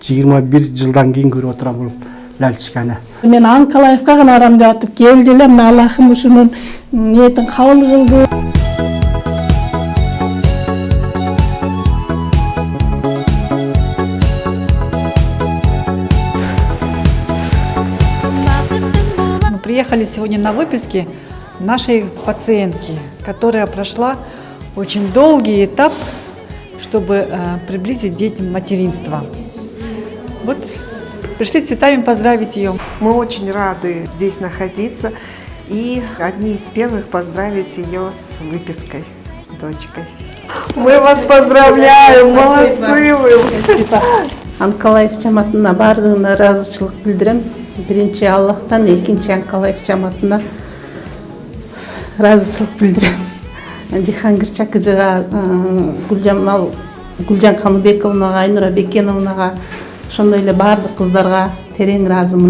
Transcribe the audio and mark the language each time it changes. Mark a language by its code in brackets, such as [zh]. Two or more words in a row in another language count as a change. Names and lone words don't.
[ky] 21 жылдан кийин көрүп отурам бул лялчиканы. Мен Анкалаевка гана арамдатып келди эле, мына Аллахым ушунун ниетин кабыл кылды. [ru] Мы приехали сегодня на выписки нашей пациентки, которая прошла очень долгий этап, чтобы приблизить детям материнство. Вот пришли цветами поздравить ее. Мы очень рады здесь находиться и одни из первых поздравить ее с выпиской, с дочкой. Мы вас поздравляем, молодцы вы! [ky] Анкалаев жамаатына бардыгына ыраазычылык билдирем. Биринчи Аллахтан, экинчи Анкалаев жамаатына ыраазычылык билдирем. Жихангир Чакыжыга, Гүлжан Каныбековнага, Айнура Бекеновнага, ошондой эле бардык кыздарга терең ыраазымын.